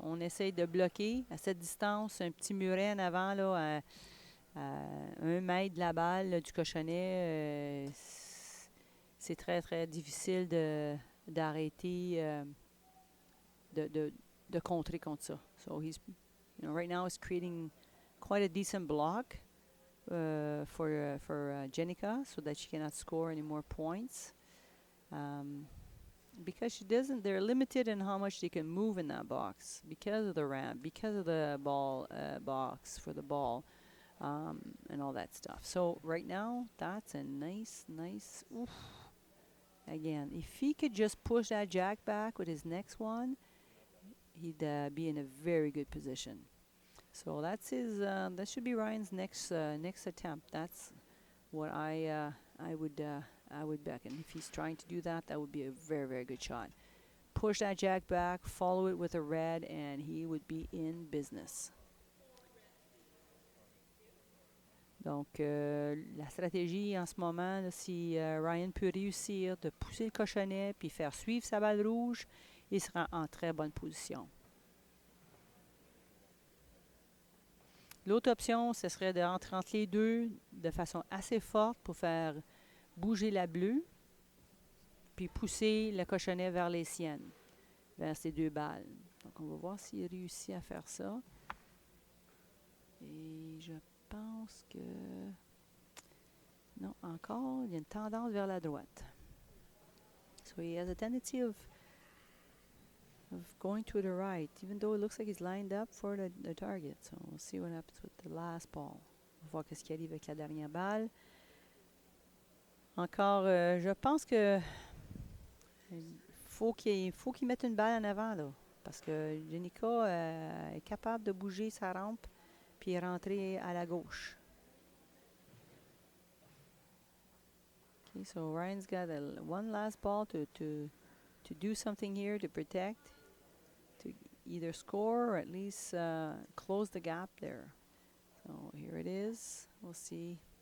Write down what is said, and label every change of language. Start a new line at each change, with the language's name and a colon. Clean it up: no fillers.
French: On essaye de bloquer à cette distance un petit muret en avant, là, à 1 mètre de la balle là, du cochonnet. C'est très, très difficile d'arrêter, de contrer contre ça.
English: So he's, right now he's creating quite a decent block for Jennica so that she cannot score any more points. Because she doesn't, they're limited in how much they can move in that box because of the ramp, because of the ball box for the ball, and all that stuff. So right now, that's a nice, oof. Again, if he could just push that jack back with his next one, he'd be in a very good position. So that's his. That should be Ryan's next attempt. That's what I would beckon. If he's trying to do that, that would be a very, very good shot. Push that jack back, follow it with a red, and he would be in business.
French: Donc, la stratégie en ce moment, là, si Ryan peut réussir de pousser le cochonnet puis faire suivre sa balle rouge, il sera en très bonne position. L'autre option, ce serait de rentrer entre les deux de façon assez forte pour faire bouger la bleue, puis pousser le cochonnet vers les siennes, vers ces deux balles. Donc, on va voir s'il réussit à faire ça. Et je pense que... Non, encore, il y a une tendance vers la droite.
English: So he has a tendency of going to the right, even though it looks like he's lined up for the target. So we'll see what happens with the last ball.
French: On va voir qu'est-ce qui arrive avec la dernière balle. Encore, je pense que faut qu'il mette une balle en avant, là, parce que Jennica est capable de bouger sa rampe puis rentrer à la gauche.
English: Okay, so Ryan's got one last ball to do something here to protect, to either score or at least close the gap there. So here it is. We'll see.